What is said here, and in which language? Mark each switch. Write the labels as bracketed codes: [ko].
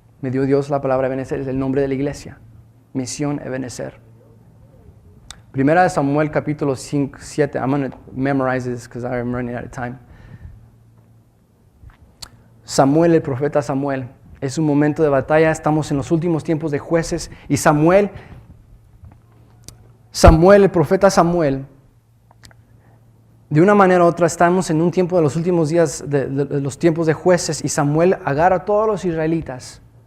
[es] Me dio Dios la palabra Ebenezer, es el nombre de la iglesia. Misión Ebenezer. Primera de Samuel, capítulo 7. [en] I'm going to memorize this because I'm running out of time. [es] Samuel, el profeta Samuel. Es un momento de batalla, estamos en los últimos tiempos de jueces. Y Samuel, el profeta Samuel, de una manera u otra estamos en un tiempo de los últimos días, de los tiempos de jueces. Y Samuel agarra a todos los israelitas.